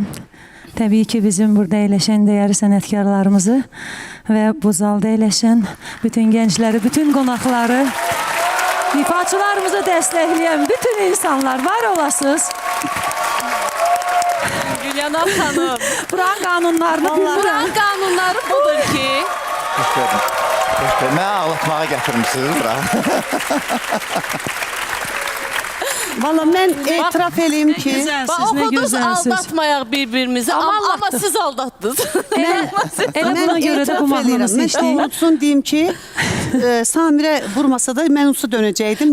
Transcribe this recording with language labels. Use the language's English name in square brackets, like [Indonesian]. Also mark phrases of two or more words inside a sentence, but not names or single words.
[Azerbaijani] Təbii ki, bizim burada əyləşən dəyərli sənətkarlarımızı və bu zalda əyləşən bütün gəncləri, bütün qonaqları, ifaçılarımızı dəstəkləyən bütün insanlar var olasınız. Gülyana xanım. Buranın qanunlarını Buranın bilmirəm. qanunları budur ki, [Turkish] Hoş geldin. Hoş geldin. [Azerbaijani] Mənə ağlatmağa gətirmişsiniz bura. Valla mən etiraf eləyim ki, Gözəlsiz, nə oxudunuz gözəlsiz. aldatmayaq bir-birimizi amma siz aldatdınız. Elə buna görə də bu mahnını Mən seçdik. doğrultusun deyim ki, Samirə vurmasa da mən usta dönəcəkdim.